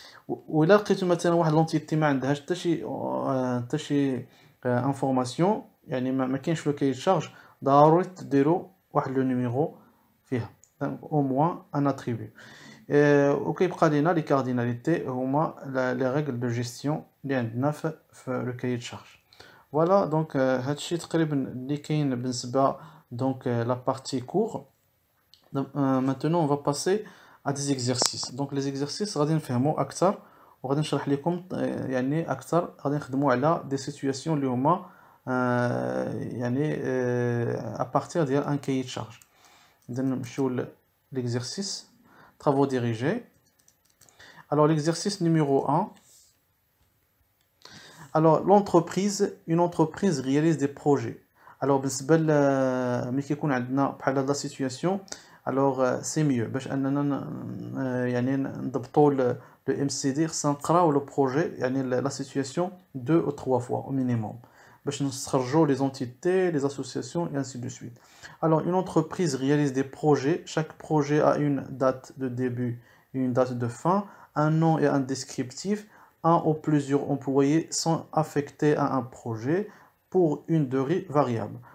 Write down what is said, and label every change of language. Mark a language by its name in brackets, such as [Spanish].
[Arabic] وإلا لقيتو مثلا واحد لونتيتي ما عندهاش حتى شي انفورماسيون، يعني ما كاينش لو كاي شارج، ضروري ديروا واحد لو نيميرو فيها او موان ان اتريبيو. وكيبقى لينا لي كارديناليتي هما لي ريغل دو جيستيون اللي عندنا في لو كاي شارج. فوالا دونك هادشي تقريبا اللي كاين بالنسبه دونك لا بارتي كور. [French] maintenant on va passer à des exercices. donc les exercices [Arabic] غادي نفهموا اكثر وغادي نشرح لكم يعني اكثر، غادي نخدموا على دي سيتوياسيون اللي هما يعني [French] à partir [Arabic] ديال ان كاي شارج. اذا نمشيو [French] l'exercice travaux dirigés. alors l'exercice numéro 1. alors une entreprise réalise des projets. alors [Arabic] بالنسبه ملي كيكون عندنا بحال هاد لا سيتوياسيون [French] alors c'est mieux [Arabic] باش اننا يعني نضبطوا [French] le MCD [Arabic] خصنا نقراو [French] le projet يعني la situation 2 ou 3 fois au minimum [Arabic] باش نستخرجوا [French] les entités, les associations et ainsi de suite. Alors une entreprise réalise des projets, chaque projet a une date de début et une date de fin, un nom et un descriptif, un ou plusieurs employés sont affectés à un projet pour une durée variable.